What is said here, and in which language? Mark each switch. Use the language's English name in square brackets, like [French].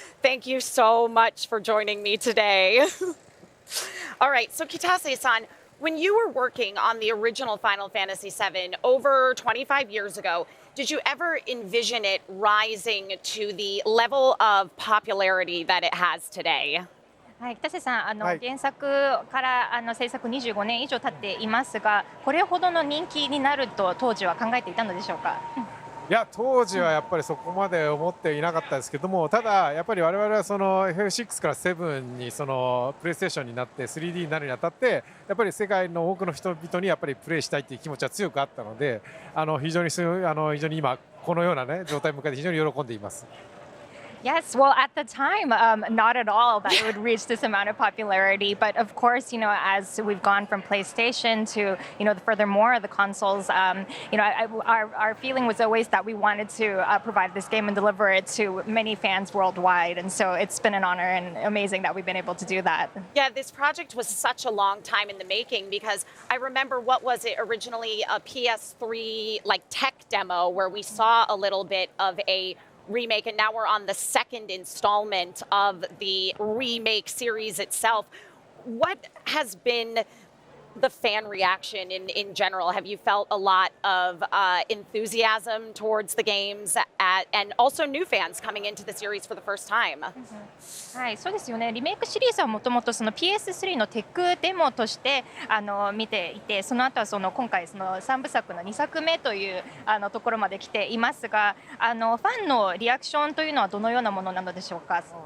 [English] Thank you so much for joining me today. All right, so Kitase-san, when you were working on the original Final Fantasy VII over 25 years ago, did you ever envision it rising to the level of popularity that it has today? [Japanese] はい、北瀬さん、原作から制作25年以上経っていますが、これほどの人気になると当時は考えていたのでしょうか？いや、当時はやっぱりそこまで思っていなかったですけども、ただやっぱり我々はその FF6 から7にそのプレイステーションになって 3D になるにあたって、やっぱり世界の多くの人々にやっぱりプレイしたいっていう気持ちは強くあったので、非常に今このようなね状態を迎えて非常に喜んでいます。 [English] Yes, well, at the time, not at all that it would reach this amount of popularity. But of course, as we've gone from PlayStation to, furthermore, the consoles, our feeling was always that we wanted to provide this game and deliver it to many fans worldwide. And so it's been an honor and amazing that we've been able to do that. Yeah, this project was such a long time in the making because I remember what was it originally, a PS3 tech demo where we saw a little bit of a remake, and now we're on the second installment of the remake series itself. what has been the fan reaction in general? Have you felt a lot of enthusiasm towards the games and also new fans coming into the series for the first time? [Japanese] はい、そうですよね。リメイクシリーズはもともとその PS3 のテックデモとして見ていて、その後はその今回その3部作の2作目というところまで来ていますが、ファンのリアクションというのはどのようなものなのでしょうか。